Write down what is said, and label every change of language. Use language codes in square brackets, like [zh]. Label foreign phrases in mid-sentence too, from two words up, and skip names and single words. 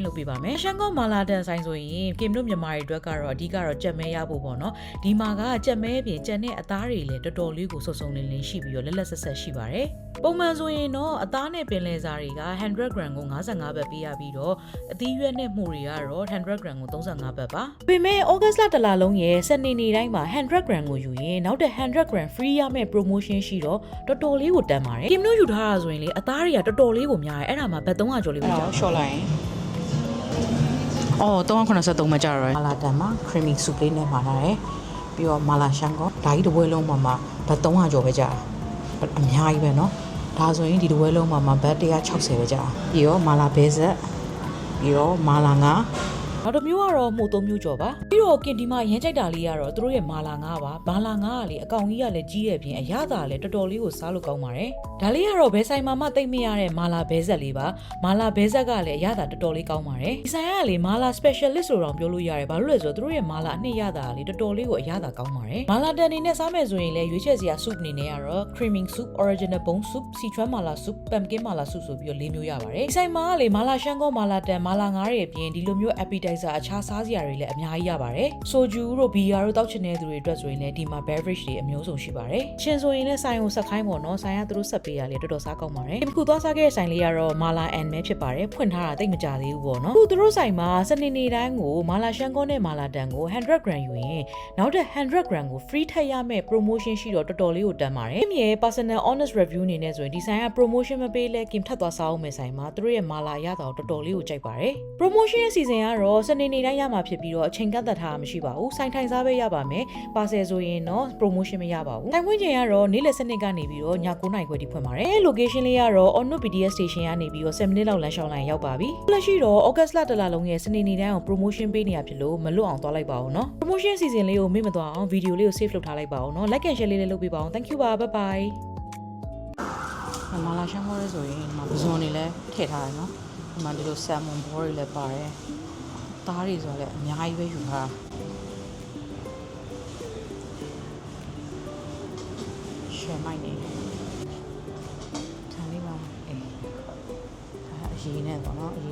[my] လုပ်ပေးပါမယ်ရှန်ကောမာလာတန်ဆိုင်ဆိုရင်ကင်တို့မြန်မာတွေအတွက်ကတော့အဓိကတော့ကြက်မဲရဖို့ပေါ့နော်ဒီမှာကကြက်မဲအပြင်ကြက်နဲ့အသားတွေလည်းတော်တော်လေးကိုစုံစုံလင်းလင်းရှိပြီးတော့လက်လက်ဆက်ဆက်ရှိပါတယ်ပုံမှန်ဆိုရင်တော့အသားနဲ့ပင်လယ်စာတွေက100 gram ကို55ဘတ်ပေးရပြီးတော့အသီးရွက်နဲ့မှုတွေကတော့100 gram ကို35ဘတ်ပါပေမဲ့ဩဂတ်လတလလုံးရဲ့စနေနေ့တိုင်းမှာ100 gram ကိုယူရင်နောက်တဲ့100 [en] gram free [my] ရမယ့် promotion ရှိတော့တော်တော်လေးကိုတန်ပါတယ်ကင်တို့ယူထားတာဆိုရင်လေအသားတွေကတော်တော်လေးကိုများတယ်အဲ့ဒါမှဘတ်300ကျော်လေးပဲကြာ ရှော့လိုက်ရင်383မှာကြာတော့မာလာတန်မှာ [en] creamy soup [my] လေးနဲ့မှာလာတယ်ပြီးတော့မာလာရှန်ကောဒါကြီးတစ်ပွဲလုံးမှာဘတ်300ကျော်ပဲကြာအများကြီးပဲเนาะဒါဆိုရင်ဒီတစ်ပွဲလုံးမှာဘတ်160ပဲကြာပြီးတော့မာလာဘဲဆက်ပြီးတော့မာလာငါ နောက်တစ်မျိုးကတော့မှု3မျိုးကျော်ပါပြီးတော့ကင်ဒီမှာရမ်းကြိုက်တာလေးကတော့သူတို့ရဲ့မာလာငါပါမာလာငါကလေအကောင်ကြီးကလည်းကြီးရဲ့ပြင်အရသာလည်းတော်တော်လေးကိုစားလို့ကောင်းပါတယ်ဒါလေးကတော့ဘဲဆိုင်မှာမှတိတ်မရတဲ့မာလာဘဲဆက်လေးပါမာလာဘဲဆက်ကလည်းအရသာတော်တော်လေးကောင်းပါတယ်ဒီဆိုင်ကလေမာလာ specialist ဆိုတော့ပြောလို့ရတယ်ဘာလို့လဲဆိုတော့သူတို့ရဲ့မာလာအနှစ်ရတာလေတော်တော်လေးကိုအရသာကောင်းပါတယ်မာလာတန်နေနဲ့စားမယ် ဆိုရင်လည်းရွေးချယ်စရာ soup အနေနဲ့ကတော့ [en] creamy soup original bone soup Sichuan mala soup pumpkin mala soup [my] ဆိုပြီးတော့၄မျိုးရပါတယ်ဒီဆိုင်မှာလေမာလာရှန်ကောမာလာတန်မာလာငါးရဲ့အပြင်ဒီလိုမျိုး appetizerအခြားစားစရာတွေလည်းအများကြီးရပါတယ်ဆိုဂျူတို့ဘီယာတို့တောက်ချင်တဲ့သူတွေအတွက်ဆိုရင်လည်းဒီမှာ beverage တွေအမျိုးစုံရှိပါတယ်ချင်းဆိုရင်လည်းဆိုင် ကိုဆက်ခိုင်းပေါ့နော်ဆိုင်ကသူတို့ဆက်ပေးရလေတော်တော်စားကောင်းပါတယ်ဒီခုသွားစားခဲ့တဲ့ဆိုင်လေးကတော့မာလာန်မဲဖြစ်ပါတယ်ဖွင့်ထားတာတိတ်မကြသေးဘူးပေါ့နော်ခုသူတို့ဆိုင်မှာစနေနေ့တိုင်းကိုမာလာရှန်ကောနဲ့မာလာတန်ကို100 gram ယူရင်နောက်တဲ့100 gram ကို free ထည့်ရမယ့် promotion ရှိတော့တော်တော်လေးကိုတန်ပါတယ်ခင်ဗျရဲ့ [en] personal honest review [my] အနေနဲ့ဆိုရင်ဒီဆိုင်က promotion မပေးလဲကင်ထပ်သွားစားအောင်မယ်ဆိုင်မှာသူတို့ ရဲ့မာလာရတာတော်တော်လေးကိုကြိုက်ပါတယ် promotion ရဲ့ season ကတော့စနေနေ့တိုင်းရမှာဖြစ်ပြီးတော့အချိန်ကန့်သတ်ထားတာမရှိပါဘူးဆိုင်ထိုင်စားပဲရပါမယ်ပါဆယ်ဆိုရင်တော့ promotion မရပါဘူးတိုင်ခွင့်ချိန်ကတော့နေ့လယ်7:00ကနေပြီးတော့ည9:00နာရီခွဲထိဖွင့်ပါတယ် location လေးကတော့ Onno BTS station ကနေပြီးတော့7 မိနစ်လောက်လမ်းလျှောက်လိုက်ရောက်ပါပြီလက်ရှိတော့ August လတလလုံးရဲ့စနေနေ့တိုင်းအောင် promotion ပေးနေရဖြစ်လို့မလွတ်အောင်သွားလိုက်ပါဦးเนาะ [en] promotion season [my] လေးကိုမေ့မသွားအောင် video လေးကို save လုပ်ထားလိုက်ပါဦးเนาะ [en] like and share [my] လေးလည်းလုပ်ပေးပါဦး [en] thank you [my] ပါ [en] bye bye [my] မာလာရှန်ကောရဲဆိုရင်ဒီမှာပဇွန်တွေလည်းထည့်ထားတယ်เนาะဒီမှာဒီလို salmon ball တွေလည်းပါတယ်သားတွေဆိုတော့လည်းအများကြီးပဲယူထား ရှယ်မိုက်နေထားလေးပါအေးဒါအရေးနဲ့ပေါ့နော်အရေး